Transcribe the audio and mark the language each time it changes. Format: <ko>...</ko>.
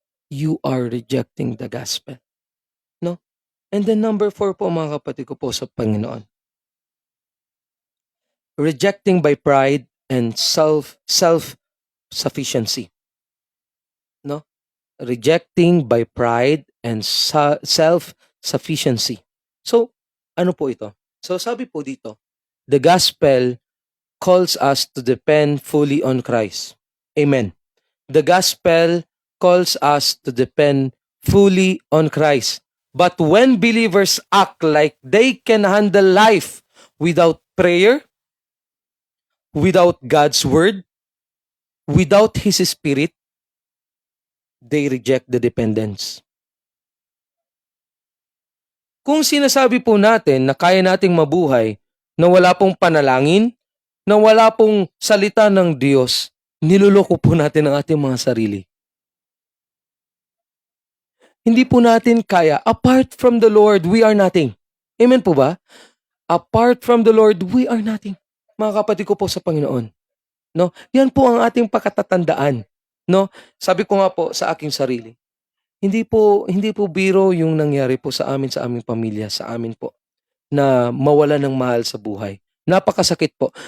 <en>You are rejecting the gospel.</en> <tl>No?</tl> <en>And then number 4</en> <tl>po mga kapatid ko po sa Panginoon.</tl> <en>Rejecting by pride and self-sufficiency. No? Rejecting by pride and self-sufficiency.</en> <tl>So, ano po ito? So, sabi po dito,</tl> <en>the gospel calls us to depend fully on Christ. Amen. The gospel calls us to depend fully on Christ. But when believers act like they can handle life without prayer, without God's word, without His Spirit, they reject the dependence.</en> <tl>Kung sinasabi po natin na kaya nating mabuhay na wala pong panalangin, na wala pong salita ng Diyos, niloloko po natin ang ating mga sarili. Hindi po natin kaya.</tl> <en>Apart from the Lord, we are nothing.</en> <tl>Amen po ba?</tl> <en>Apart from the Lord, we are nothing.</en> <tl>Mga kapatid ko po sa Panginoon. No? Yan po ang ating pakatatandaan. No? Sabi ko nga po sa aking sarili, hindi po biro yung nangyari po sa aming pamilya, sa amin po, na mawala ng mahal sa buhay. Napakasakit po.</tl>